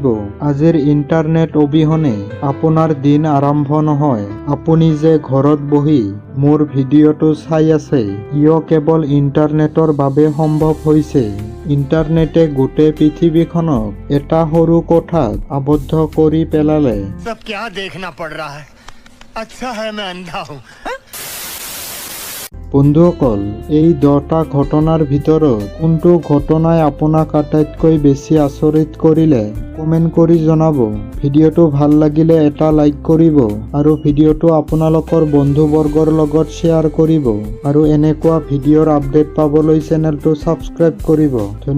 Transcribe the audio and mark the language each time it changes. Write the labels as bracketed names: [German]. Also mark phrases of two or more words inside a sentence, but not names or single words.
[Assamese] আজিৰ ইণ্টাৰনেট অবিহনে আপোনাৰ দিন আৰম্ভ নহয়। আপুনি যে ঘৰত বহি মোৰ ভিডিঅ'টো চাই আছে, ইও কেৱল ইণ্টাৰনেটৰ বাবে সম্ভৱ হৈছে। ইণ্টাৰনেটে গোটেই পৃথিৱীখনক এটা সৰু কোঠাত আবদ্ধ কৰি পেলালে। [Hindi] सब क्या देखना पड़ रहा है? अच्छा है मैं अंधा हूँ। [Assamese] বন্ধুসকল, এই 10টা ঘটনাৰ ভিতৰত কোনটো ঘটনাই আপোনাক আটাইতকৈ বেছি আচৰিত কৰিলে কমেণ্ট কৰি জনাব। ভিডিঅ'টো ভাল লাগিলে এটা লাইক কৰিব আৰু ভিডিঅ'টো আপোনালোকৰ বন্ধুবৰ্গৰ লগত শ্বেয়াৰ কৰিব আৰু এনেকুৱা ভিডিঅ'ৰ আপডেট পাবলৈ চেনেলটো ছাবস্ক্ৰাইব কৰিব।